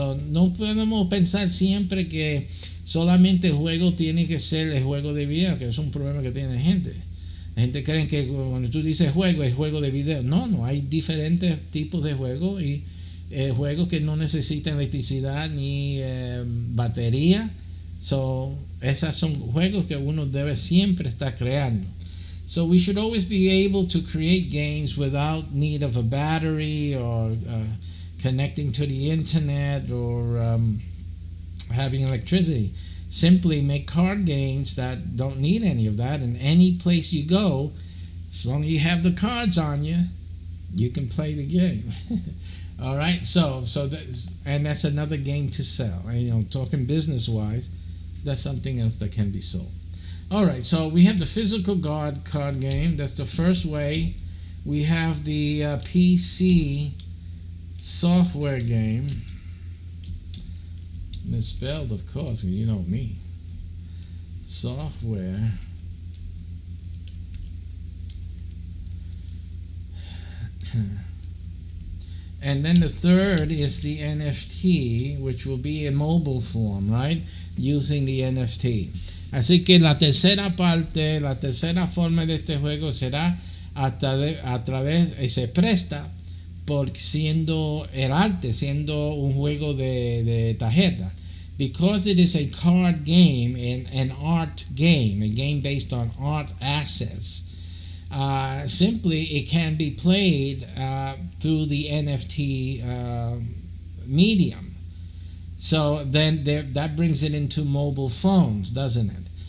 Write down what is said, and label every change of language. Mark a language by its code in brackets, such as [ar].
[es] No podemos pensar siempre que solamente el juego tiene que ser el juego de video, que es un problema que tiene la gente. La gente cree que cuando tú dices juego, es juego de video. No, hay diferentes tipos de juegos, y juegos que no necesitan electricidad ni batería. Esos son juegos que uno debe siempre estar creando. [en] So we should always be able to create games without need of a battery or connecting to the internet or having electricity. Simply make card games that don't need any of that, and any place you go, as long as you have the cards on you, you can play the game. All right, that's another game to sell. Talking business-wise, that's something else that can be sold. All right, so we have the physical card game. That's the first way. We have the PC software game. Misspelled, of course, you know me. Software. And then the third is the NFT, which will be in mobile form, right? Using the NFT. [es] Así que la tercera forma de este juego será a través, se presta por siendo el arte, siendo un juego de tarjeta. [en] Because it is a card game and an art game, a game based on art assets, simply it can be played through the NFT medium. So then that brings it into mobile phones, doesn't it?